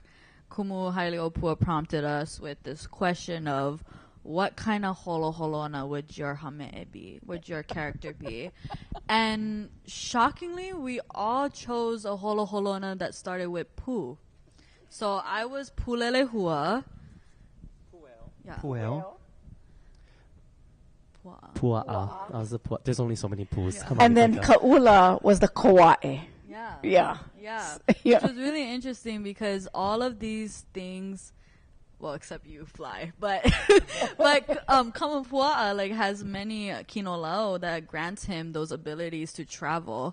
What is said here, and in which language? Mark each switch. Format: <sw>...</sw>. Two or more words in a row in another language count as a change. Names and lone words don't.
<en>Kumu Hailiʻōpua prompted us with this question of what kind of holoholona would your hame be? Would your character be? And shockingly, we all chose a holoholona that started with pu. So I was Pulelehua. Puel. Pua'a. There's only so many poos. Yeah. And then Ka'ula was the Kauae. Yeah. Which was really interesting because all of these things, well, except you fly, but Kamapua'a has many kinolao that grants him those abilities to travel.</en>